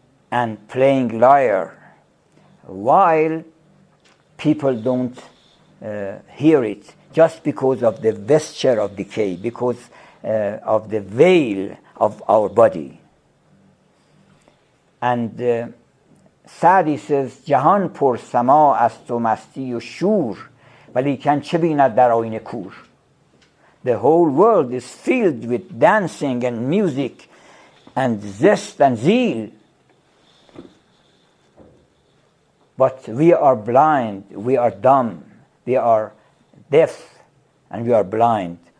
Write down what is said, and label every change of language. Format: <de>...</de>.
<en>and playing lyre, while people don't hear it just because of the vesture of decay, because of the veil of our body. And Saadi says</en> <fa>جهان پر سما است و مستی و شور ولیکن چه بیند در آینه کور.</fa> <en>The whole world is filled with dancing and music and zest and zeal, but we are blind, we are dumb, we are deaf, and we are blind.</en>